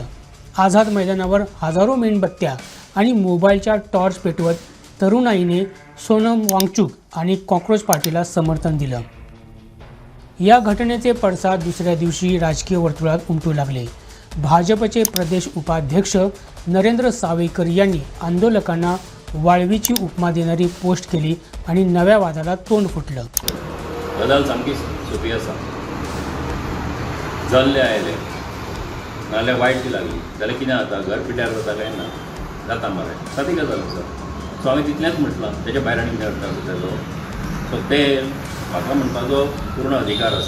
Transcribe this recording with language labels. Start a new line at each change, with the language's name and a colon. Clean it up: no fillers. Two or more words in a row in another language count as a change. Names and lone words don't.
Marathi: आझाद मैदानावर हजारो मेणबत्त्या आणि मोबाईलच्या टॉर्च पेटवत तरुणाईने सोनम वांगचुक आणि कॉकरोच पार्टीला समर्थन दिलं। या घटनेचे पडसाद दुसऱ्या दिवशी राजकीय वर्तुळात उमटू लागले। भाजपचे प्रदेश उपाध्यक्ष नरेंद्र सावयकर यांनी आंदोलकांना वाळवीची उपमा देणारी पोस्ट केली आणि नव्या वादाला तोंड फुटलं।
Konkani: गजाल सामकी सोपी आसा, जल्ले आयले नाल्यार वायट ती लागली जाल्यार कितें जाता, घर पिड्यार जाता काय ना, जाता मरे, सादी गजाल आसा। सो हांवें तितलेंच म्हटलां, तेच्या भायर आनी कितें अर्थ तेजो। सो ते म्हाका म्हणपाचो पूर्ण अधिकार आसा।